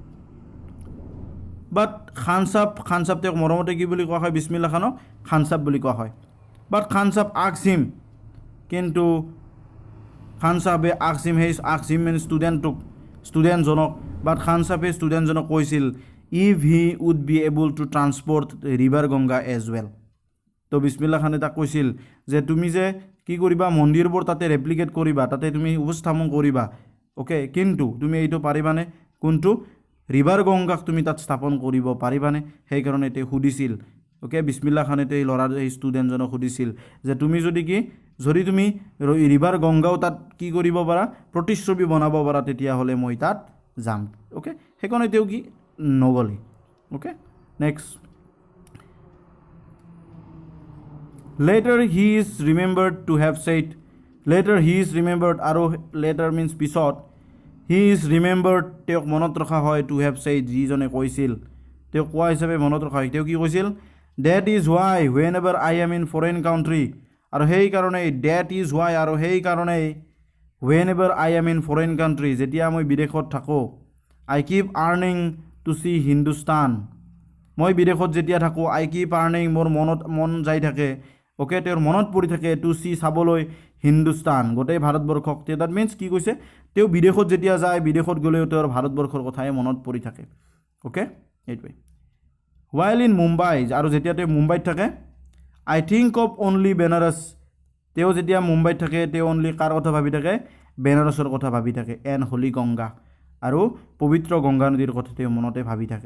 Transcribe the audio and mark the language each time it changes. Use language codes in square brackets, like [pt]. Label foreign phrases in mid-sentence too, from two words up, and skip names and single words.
[as] বাট খান সাব তেওঁক মৰমতে কি বুলি কোৱা হয় বিছমিল্লা খানক খান সাব বুলি কোৱা হয় বাট খান সাব [en] asked him [as] কিন্তু খান সাবে [en] asked him mean [as] ষ্টুডেণ্টজনক বাট খান সাবে ষ্টুডেণ্টজনক কৈছিল [en] if he would be able to transport River Ganga as well তো বিছমিল্লা খানে [as] তাক কৈছিল যে তুমি যে কি কৰিবা মন্দিৰবোৰ তাতে ৰেপ্লিকেট কৰিবা তাতে তুমি উপস্থাপন কৰিবা ওকে কিন্তু তুমি এইটো পাৰিবানে কোনটো ৰিভাৰ গংগাক তুমি তাত স্থাপন কৰিব পাৰিবানে সেইকাৰণে তেওঁ সুধিছিল ওকে বিছমিল্লা খানে এই ষ্টুডেণ্টজনক সুধিছিল যে তুমি যদি তুমি ৰিভাৰ গংগাও তাত কি কৰিব পাৰা প্ৰতিচ্ছবি বনাব পাৰা তেতিয়াহ'লে মই তাত যাম ওকে সেইকাৰণে তেওঁ কি নগ'লে [en] okay next later he is remembered to have said আৰু later means পিছত he is remembered [as] তেওঁক মনত ৰখা হয় [en] to have said [as] যিজনে কৈছিল তেওঁ কোৱা হিচাপে মনত ৰখা হয় তেওঁ কি কৈছিল [en] that is why whenever I am in foreign country [as] আৰু সেই কাৰণে [en] whenever I am in foreign country [as] যেতিয়া মই বিদেশত থাকোঁ [en] I keep earning to see Hindustan [as] মই বিদেশত যেতিয়া থাকোঁ [en] I keep earning, [as] মোৰ মন যাই থাকে, অ'কে, তেওঁৰ মনত পৰি থাকে [en] to see, [as] চাবলৈ হিন্দুস্তান, গোটেই ভাৰতবৰ্ষক। [en] that means [as] কি কৈছে, তেওঁ বিদেশত যেতিয়া যায়, বিদেশত গ'লেও তেওঁৰ ভাৰতবৰ্ষৰ কথাই মনত পৰি থাকে, অ'কে, এইটোৱে। [en] while in Mumbai, [as] আৰু যেতিয়া তেওঁ মুম্বাইত থাকে, [en] I think of only Benaras, [as] তেওঁ যেতিয়া মুম্বাইত থাকে তেওঁ অনলি কাৰ কথা ভাবি থাকে, বেনাৰসৰ কথা ভাবি থাকে, [en] and holy Ganga, [as] আৰু পবিত্ৰ গংগা নদীৰ কথা তেওঁ মনতে ভাবি থাকে।